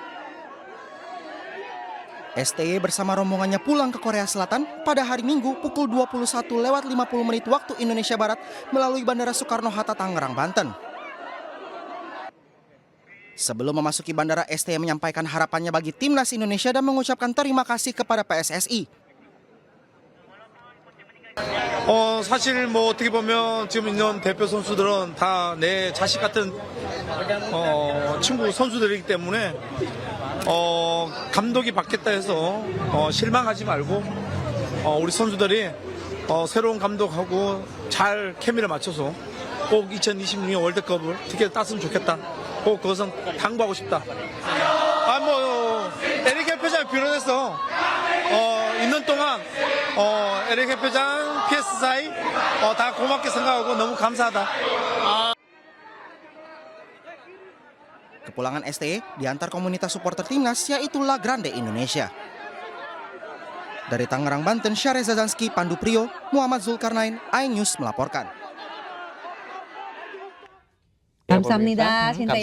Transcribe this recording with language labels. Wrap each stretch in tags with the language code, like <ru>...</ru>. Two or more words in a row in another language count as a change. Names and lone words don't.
<id>STY bersama rombongannya pulang ke Korea Selatan pada hari Minggu pukul 21.50 waktu Indonesia Barat melalui Bandara Soekarno-Hatta, Tangerang, Banten. Sebelum memasuki bandara, STY menyampaikan harapannya bagi Timnas Indonesia dan mengucapkan terima kasih kepada PSSI.</id> <ko>사실 뭐 어떻게 보면 지금 있는 대표 선수들은 다 내 자식 같은 친구 선수들이기 때문에 감독이 바뀌었다 해서 실망하지 말고 우리 선수들이 새로운 감독하고 잘 케미를 맞춰서 꼭 2026년 월드컵을 티켓을 땄으면 좋겠다. 꼭 그것은 당부하고 싶다. 에릭 협회장이 비롯해서 있는 동안 에릭 협회장, PS사이 다 고맙게 생각하고 너무 감사하다.</ko> <id>Kepulangan STE diantar komunitas supporter timnas yaitu La Grande Indonesia. Dari Tangerang, Banten, Syareza Zanski, Pandu Priyo, Muhammad Zulkarnain, iNews melaporkan.</id> <ko>Kamsahamnida, Sintayong.</ko>